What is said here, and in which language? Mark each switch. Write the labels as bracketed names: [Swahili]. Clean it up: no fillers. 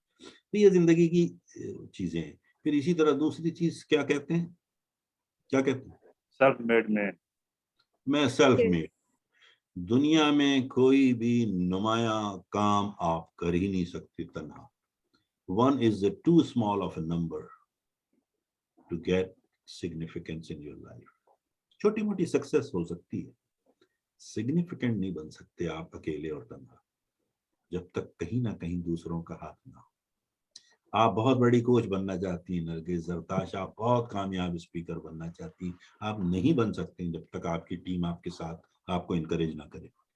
[Urdu] تو یہ زندگی کی چیزیں ہیں. پھر اسی طرح دوسری چیز کیا کہتے ہیں, سیلف میڈ میں سیلف میڈ. دنیا میں کوئی بھی نمایاں کام آپ کر ہی نہیں سکتے تنہا. [English] One is too small of a number to get significance in your life. [Urdu] چھوٹی موٹی سکسیس ہو سکتی ہے, سگنیفیکنٹ نہیں بن سکتے آپ اکیلے اور تنہا, جب تک کہیں نہ کہیں دوسروں کا ہاتھ نہ ہو. آپ بہت بڑی کوچ بننا چاہتی ہیں نرگس زرتاش, آپ بہت کامیاب اسپیکر بننا چاہتی ہیں, آپ نہیں بن سکتے جب تک آپ کی ٹیم آپ کے ساتھ آپ کو انکریج نہ کرے.